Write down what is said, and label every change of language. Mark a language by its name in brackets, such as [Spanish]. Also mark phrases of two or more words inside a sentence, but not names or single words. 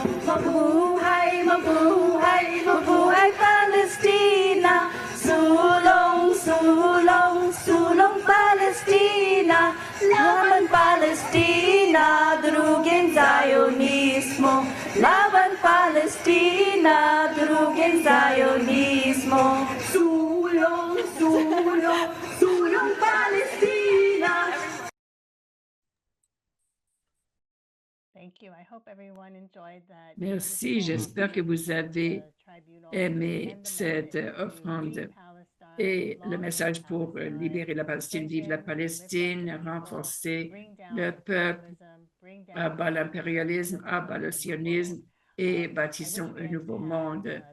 [Filipino] Mabuhay, mabuhay, mabuhay Palestina, sulong, sulong, sulong Palestina, laban Palestina, durugin Zionismo, laban Palestina, durugin Zionismo. Sulong, sulong, sulong Palestina. [English] Thank you. I hope everyone enjoyed that. [French] Merci, j'espère que vous avez aimé cette offrande et le message pour libérer la Palestine, vivre la Palestine, renforcer le peuple, abat l'impérialisme, abat le sionisme et bâtissons un nouveau monde.